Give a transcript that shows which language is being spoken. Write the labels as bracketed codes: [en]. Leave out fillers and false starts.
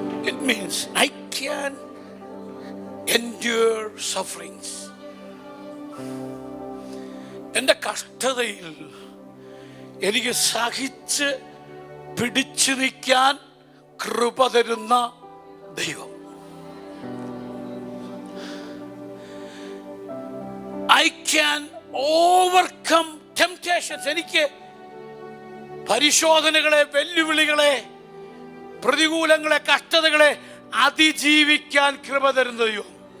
[en] It means I can endure sufferings. [ml] എൻ്റെ കഷ്ടതയിൽ എനിക്ക് സഹിച്ച് പിടിച്ചു നിൽക്കാൻ കൃപ തരുന്ന ദൈവം. [en] I can overcome temptations. [ml] എനിക്ക് പരിശോധനകളെ, വെല്ലുവിളികളെ, പ്രതികൂലങ്ങളെ, കഷ്ടതകളെ അതിജീവിക്കാൻ കൃപ തരുന്ന ദൈവം.